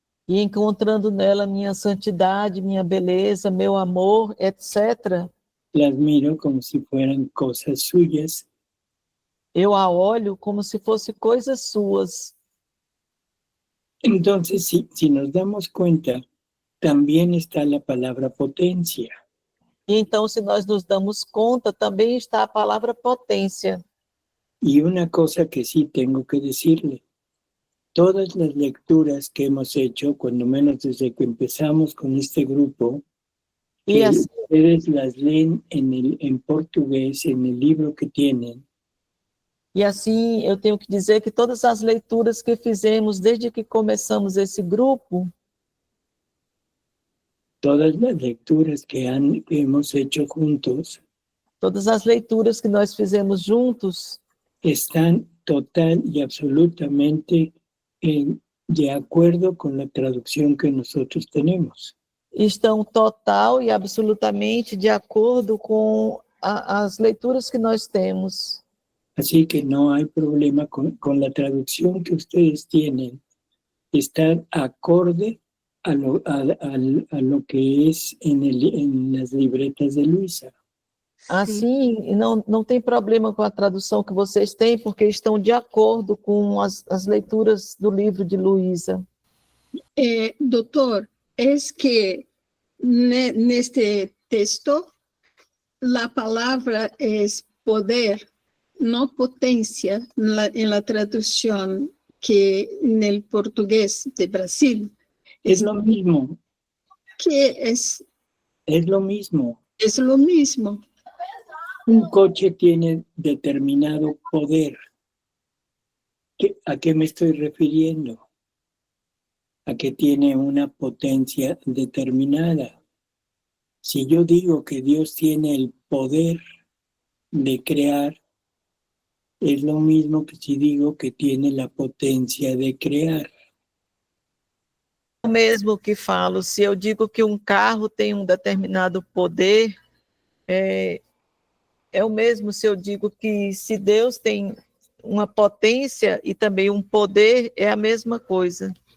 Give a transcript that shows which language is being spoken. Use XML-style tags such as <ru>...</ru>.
<pt>E encontrando nela minha santidade, minha beleza, meu amor, etc.</pt> <es>Las miro como si fueran cosas suyas.</es> <pt>Eu a olho como se fossem coisas suas.</pt> <es>Entonces, si nos damos cuenta, también está la palabra potencia.</es> <pt>E então, se nós nos damos conta, também está a palavra potência.</pt> <es>Y una cosa que sí tengo que decirle, todas las lecturas que hemos hecho, cuando menos desde que empezamos con este grupo,</es> <pt>E que assim,</pt> <es>ustedes las leen en portugués, en el libro que tienen,</es> <pt>eu tenho que dizer que todas as leituras que fizemos desde que começamos esse grupo,</pt> <es>todas las lecturas que hemos hecho juntos,</es> <pt>todas as leituras que nós fizemos juntos,</pt> <es>están total y absolutamente de acuerdo con la traducción que nosotros tenemos.</es> <pt>estão total e absolutamente de acordo com as leituras que nós temos.</pt> <es>Así que no hay problema con la traducción que ustedes tienen. Está acorde a lo que es en las libretas de Luisa.</es> <pt>Assim, não tem problema com a tradução que vocês têm, porque estão de acordo com as leituras do livro de Luísa.</pt> <es>Doctor, es que neste texto la palabra es poder, no potencia en la traducción que en el portugués de Brasil. Es lo mismo. Que es lo mismo. Es lo mismo. Un coche tiene determinado poder. ¿A qué me estoy refiriendo? A que tiene una potencia determinada. Si yo digo que Dios tiene el poder de crear, es lo mismo que si digo que tiene la potencia de crear.</es> <pt>O mesmo que falo, se eu digo que carro tem determinado poder, é o mesmo se eu digo que se Deus tem uma potência e também poder, é a mesma coisa.</pt>